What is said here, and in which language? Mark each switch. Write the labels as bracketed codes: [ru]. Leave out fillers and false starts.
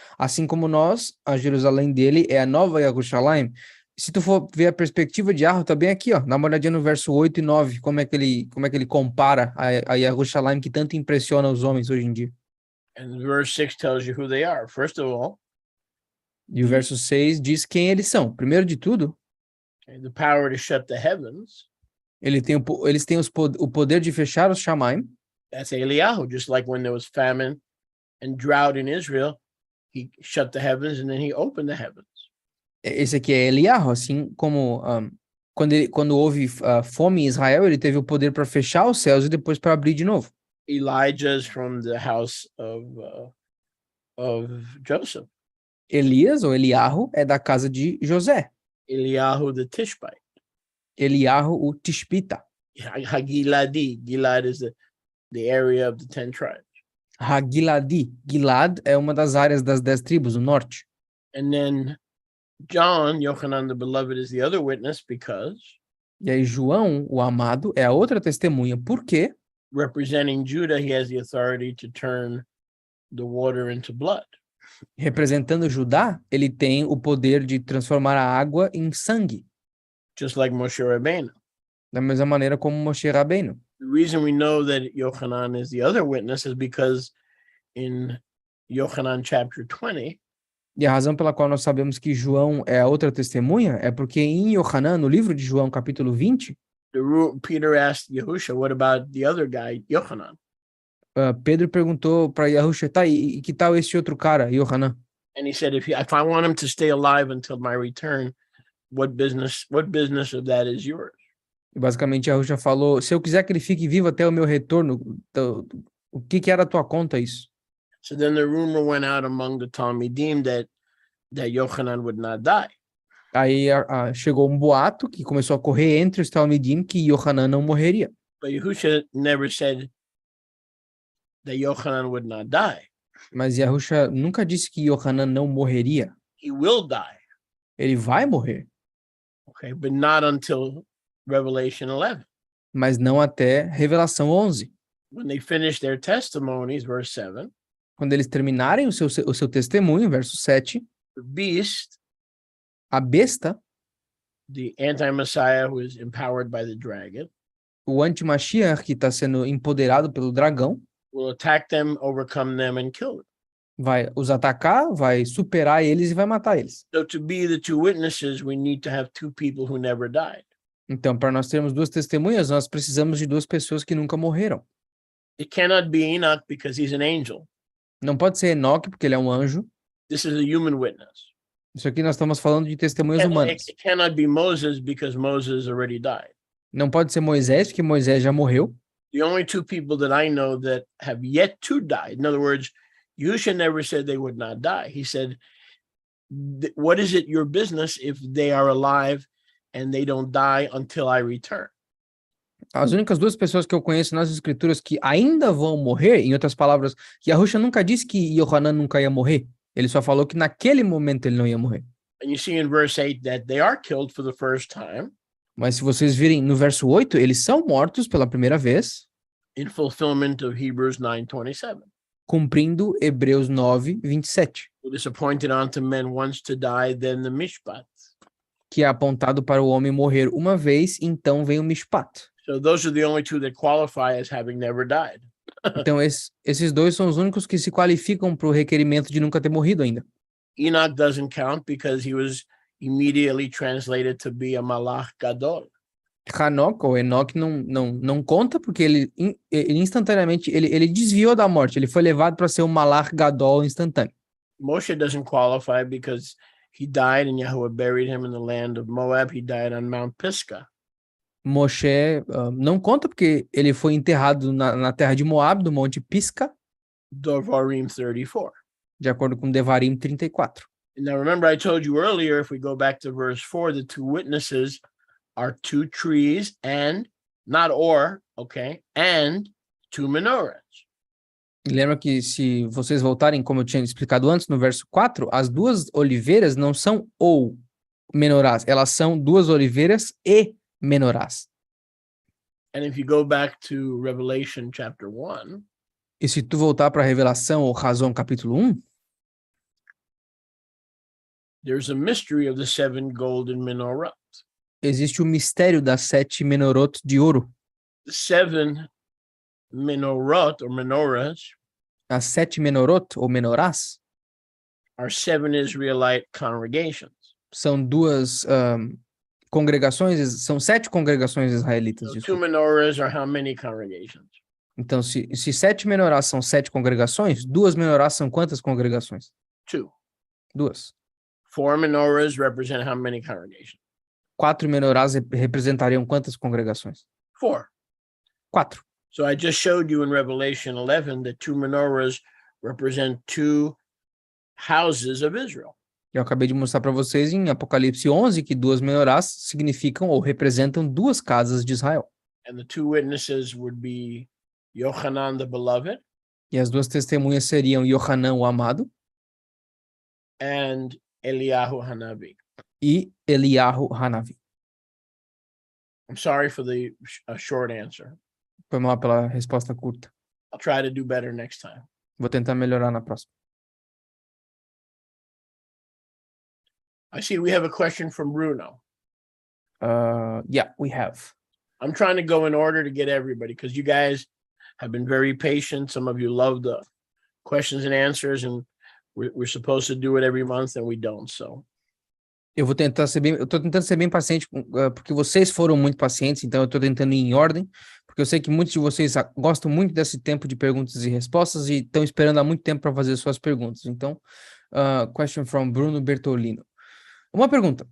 [pt] Assim como nós, a Jerusalém dele é a nova Yerushalayim. Se tu for ver a perspectiva de Yahweh, tá bem aqui, ó. Dá uma olhadinha no verso 8 e 9, como é que ele compara a Yerushalayim que tanto impressiona os homens hoje em dia. [en] And verse 6 tells you who they are. First of all, [pt] E o verso 6 diz quem eles são. Primeiro de tudo, [en] okay, the power to shut the heavens. [pt] eles têm o poder de fechar os Shamaim. [en] That's Eliyahu, just like when there was famine and drought in Israel, he shut the heavens and then he opened the heavens. [pt] Esse aqui é Eliyahu, assim como quando houve fome em Israel, ele teve o poder para fechar os céus e depois para abrir de novo. [en] Elijah's from the house of Joseph. [pt] Elias, ou Eliyahu, é da casa de José. [en] Eliyahu the Tishbite. [pt] Eliyahu, o Tishbita. [en] Hagiladi. Gilad is the area of the 10 tribes. [pt] Hagiladi. Gilad é uma das áreas das 10 tribos, o norte. [en] And then John, Yochanan the beloved, is the other witness because [pt] E aí João, o amado, é a outra testemunha. Por quê? [en] representing Judah, he has the authority to turn the water into blood. [pt] Representando Judá, ele tem o poder de transformar a água em sangue. [en] Just like Moshe Rabbeinu. [pt] Da mesma maneira como Moshe Rabbeinu. [en] The reason we know that Yochanan is the other witness is because in Yochanan chapter 20, [pt] E a razão pela qual nós sabemos que João é a outra testemunha é porque em Yohanan, no livro de João, capítulo 20, [en] Peter asked Yahusha, what about the other guy, Yochanan? [pt] Pedro perguntou para Yahusha, tá, e que tal esse outro cara, Yohanan? [en] And he said, if I want him to stay alive until my return, what business of that is yours? [pt] E basicamente Yahusha falou, se eu quiser que ele fique vivo até o meu retorno, o que era a tua conta isso? [en] So then the rumor went out among the Talmidim that Yochanan would not die. [pt] Aí chegou um boato que começou a correr entre os Talmidim que Yohanan não morreria. [en] But Yahusha never said that Yochanan would not die. [pt] Mas Yahusha nunca disse que Yohanan não morreria. [en] He will die. [pt] Ele vai morrer, [en] Okay, but not until Revelation 11. [pt] mas não até Revelação 11. [en] When they finish their testimonies, verse 7, [pt] Quando eles terminarem o seu testemunho, verso 7, [en] the beast, [pt] a besta, [en] the anti-Messiah who is empowered by the dragon, [pt] o anti-Mashiach que está sendo empoderado pelo dragão, [en] will attack them, overcome them, and kill them. [pt] vai os atacar, vai superar eles e vai matar eles. [en] So to be the two witnesses, we need to have two people who never died. [pt] Então, para nós termos duas testemunhas, nós precisamos de duas pessoas que nunca morreram. [en] It cannot be Enoch because he's an angel. [pt] Não pode ser Enoque, porque ele é um anjo. [en] This is a human witness. [pt] Isso aqui nós estamos falando de testemunhas humanas. [en] It cannot be Moses because Moses already died. [pt] Não pode ser Moisés, porque Moisés já morreu. [en] The only two people that I know that have yet to die, in other words, Yahusha never said they would not die. He said, what is it your business if they are alive and they don't die until I return? [pt] As únicas duas pessoas que eu conheço nas escrituras que ainda vão morrer, em outras palavras, Yahusha nunca disse que Yohanan nunca ia morrer. Ele só falou que naquele momento ele não ia morrer. [en] And you see in verse 8 that they are killed for the first time [pt] Mas se vocês virem no verso 8, eles são mortos pela primeira vez, [en] in fulfillment of Hebrews 9:27. [pt] cumprindo Hebreus 9, 27, [en] It is appointed unto men once to die, then the mishpat. [pt] que é apontado para o homem morrer uma vez, então vem o mishpat. [en] So those are the only two that qualify as having never died. [pt] Então esses dois são os únicos que se qualificam para o requerimento de nunca ter morrido ainda. [en] Enoch doesn't count because he was immediately translated to be a malach gadol. [pt] Hanok, ou Enoque, não conta, porque ele instantaneamente, ele desviou da morte, ele foi levado para ser um Malach Gadol instantâneo. [en] Moshe doesn't qualify because he died and Yahweh buried him in the land of Moab. He died on Mount Pisgah. [pt] Moshe não conta, porque ele foi enterrado na terra de Moab, do Monte Pisgah, [en] Devarim 34. [pt] de acordo com Devarim 34. [en] And now remember I told you earlier, if we go back to verse 4, the two witnesses are two trees and, not or, okay, and two menorahs. [pt] E lembra que se vocês voltarem, como eu tinha explicado antes, no verso 4, as duas oliveiras não são ou menorás, elas são duas oliveiras e menorás. [en] And if you go back to Revelation chapter 1, [pt] E se tu voltar para a Revelação, ou Razão, capítulo 1, [en] there's a mystery of the seven golden menorahs. [pt] existe o mistério das 7 menorot de ouro. [en] The seven menorot or menorahs [pt] As 7 menorot, ou menorás, [en] are seven Israelite congregations. [pt] são duas congregações, são 7 congregações israelitas. [en] So two [pt] Desculpa. [en] menorahs are how many congregations? [pt] Então, se 7 menorás são 7 congregações, 2 menorás são quantas congregações? [en] Two. [pt] 2. [en] Four menorahs represent how many congregations? [pt] 4 menorás representariam quantas congregações? [en] 4. [pt] 4. [en] So I just showed you in Revelation 11 that two menorahs represent two houses of Israel. [pt] Eu acabei de mostrar para vocês em Apocalipse 11 que 2 menorás significam ou representam 2 casas de Israel. [en] And the two witnesses would be Yochanan the beloved [pt] E as 2 testemunhas seriam Yohanan, o amado, [en] and Eliyahu Hanavi. [pt] e Eliyahu Hanavi. [en] I'm sorry for the short answer. [pt] Foi mal pela resposta curta. [en] I'll try to do better next time. [pt] Vou tentar melhorar na próxima. [en] I see we have a question from Bruno. Yeah, we have. I'm trying to go in order to get everybody because you guys have been very patient. Some of you love the questions and answers, and we're supposed to do it every month, and we don't. So [pt] Eu tô tentando ser bem paciente, porque vocês foram muito pacientes, então eu tô tentando ir em ordem, porque eu sei que muitos de vocês gostam muito desse tempo de perguntas e respostas e estão esperando há muito tempo para fazer suas perguntas. Então, [en] question from [pt] Bruno Bertolino. Uma pergunta.